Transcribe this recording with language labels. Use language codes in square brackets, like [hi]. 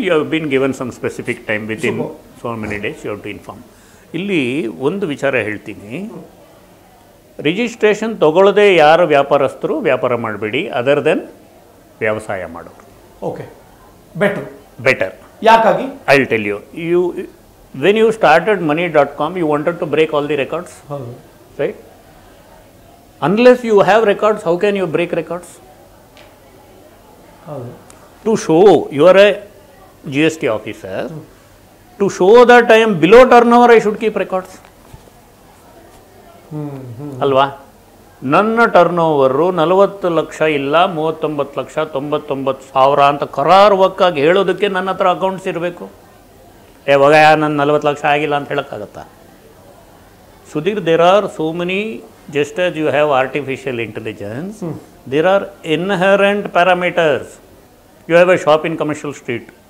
[en] You have been given some specific time within so many days you have to inform. [kn] ಇಲ್ಲಿ ಒಂದು ವಿಚಾರ ಹೇಳ್ತೀನಿ. Registration ತಗೊಳ್ಳದೆ ಯಾರು ವ್ಯಾಪಾರಸ್ಥರು ವ್ಯಾಪಾರ ಮಾಡಬೇಡಿ, [en] other than [kn] ವ್ಯವಸಾಯ ಮಾಡೋರು. [en] Okay, better. ಯಾಕಾಗಿ? I will tell you. When you started money.com, you wanted to break all the records, right? Unless you have records, how can you break records? To show you are a GST officer, to show that I am below turnover, I should keep records. [kn] ಅಲ್ವಾ? ನನ್ನ ಟರ್ನೋವರು 40 ಲಕ್ಷ ಇಲ್ಲ 39 ಲಕ್ಷ 99 ಸಾವಿರ ಅಂತ ಕರಾರುವಕ್ಕಾಗಿ ಹೇಳೋದಕ್ಕೆ ನನ್ನ ಹತ್ರ accounts ಇರಬೇಕು. ಯಾವಾಗ ನನ್ನ 40 ಲಕ್ಷ ಆಗಿಲ್ಲ ಅಂತ ಹೇಳೋಕ್ಕಾಗತ್ತಾ? [en] Sudhir, there are so many, just as you have artificial intelligence, there are inherent parameters. You have a shop in Commercial Street.